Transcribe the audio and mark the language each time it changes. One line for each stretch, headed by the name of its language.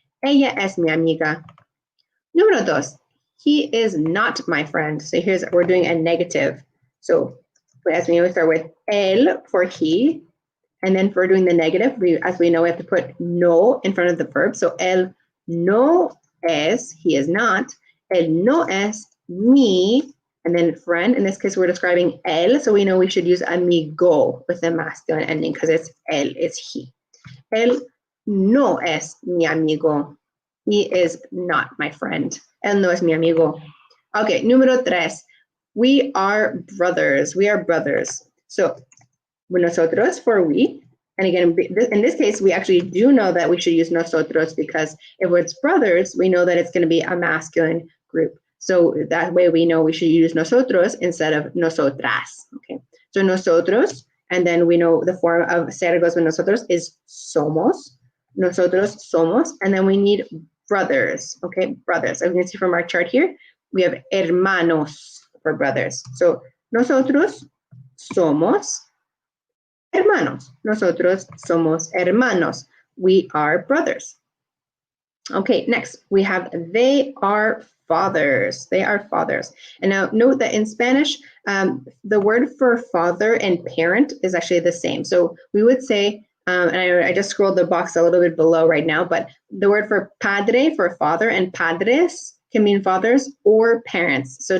Spanish: Ella es mi amiga. Número dos,
English: he is not my friend. So we're doing a negative. So as we know, we start with él for he. And then for doing the negative, as we know, we have to put no in front of the verb. So
Spanish: él no es,
English: he is not.
Spanish: Él no es mi,
English: and then friend. In this case, we're describing él, so we know we should use amigo with the masculine ending because it's él, it's he.
Spanish: Él no es mi amigo.
English: He is not my friend.
Spanish: Él no es mi amigo.
English: Okay,
Spanish: número tres.
English: We are brothers. We are brothers. So, nosotros for we. And again, in this case, we actually do know that we should use nosotros because if it's brothers, we know that it's going to be a masculine group. So that way we know we should use nosotros instead of nosotras. Okay, so nosotros, and then we know the form of ser goes with nosotros is somos.
Spanish: Nosotros somos,
English: and then we need brothers. Okay, brothers. As you can see from our chart here, we have hermanos for brothers.
Spanish: So nosotros somos hermanos. Nosotros somos hermanos.
English: We are brothers. Okay, next we have they are fathers. They are fathers. And now note that in Spanish, the word for father and parent is actually the same. So we would say, and I just scrolled the box a little bit below right now, but the word for padre for father and padres can mean fathers or parents.